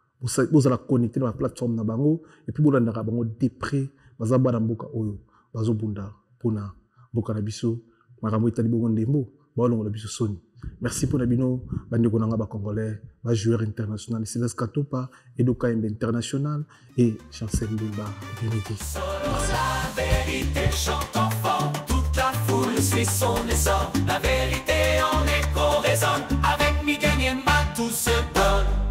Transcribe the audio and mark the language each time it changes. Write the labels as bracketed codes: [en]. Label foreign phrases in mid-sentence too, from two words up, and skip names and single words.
[ln] Bosa-, bozala connecté na ba plateforme na bango, [fr] et puis [ln] bolandaka bango [fr] de près, [ln] baza bana mboka oyo, bazobunda mpo na mboka na biso, makambo etali bongo ndembo, baolongola biso soni. Merci mpo na bino, bandeko na nga ba Congolais, ba joueur international, [fr] Silas Katopa, Edo Kaembe international, et Chancel Mbemba, deux mille dix. Merci. La vérité chante enfant, toute la foule suit son essor. La vérité en écho résonne, avec Miguel Niemba tout se donne.